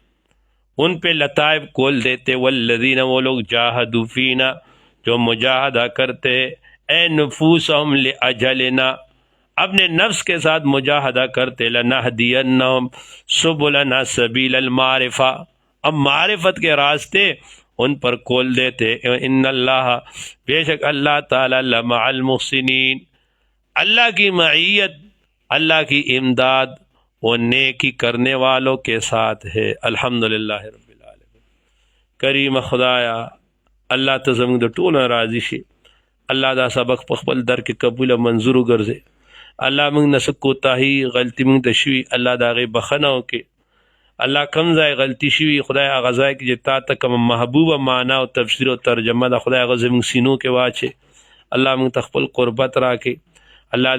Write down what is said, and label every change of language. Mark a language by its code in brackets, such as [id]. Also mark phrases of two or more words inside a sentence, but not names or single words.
[ur] ان پہ لطائف کھول دیتے، والذین وہ لوگ [ar] جاہدوا فینا [ur] جو مجاہدہ کرتے، اے [ar] نفوسہم لاجلنا [ur] اپنے نفس کے ساتھ مجاہدہ کرتے، [ar] لنہدینہم سبلنا سبیل المعرفہ، [ur] اب معرفت کے راستے ان پر کھول دیتے، [ar] ان اللہ [ur] بے شک اللہ تعالی [ar] لمع المحسنین، [ur] اللہ کی معیت، اللہ کی امداد وہ نیکی کرنے والوں کے ساتھ ہے۔ [ar] الحمدللہ رب العالمین۔ [ps] کریم خدایا اللہ ته زموږ د ټولو راضي شي، الله دا سبق په خپل در کې قبول منظور وګرځي، الله موږ نه څه کوتاهي غلطي موږ ته شوي الله د هغې بخښنه وکړي، الله کوم ځای غلطي شوي خدای هغه ځای کې چې تا ته کومه محبوبه معنا او تفسیر او ترجمه ده خدای هغه زموږ سینو کې واچې، الله موږ ته خپل قربت راکړي، الله